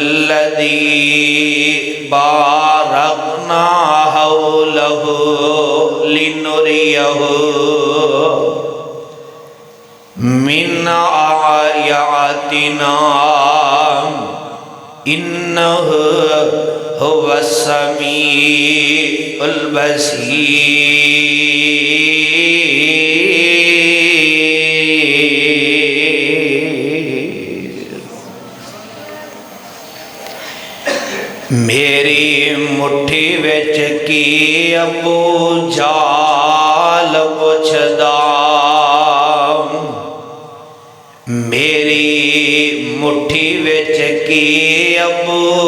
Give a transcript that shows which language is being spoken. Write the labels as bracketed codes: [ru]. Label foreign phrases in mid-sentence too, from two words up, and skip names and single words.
[ar] الذي باركنا حوله لنريه من آياتنا إنه هو السميع البصير. [pa] میری مٹھی وچ کی ابو جال پچھدا، میری مٹھی وچ کی ابو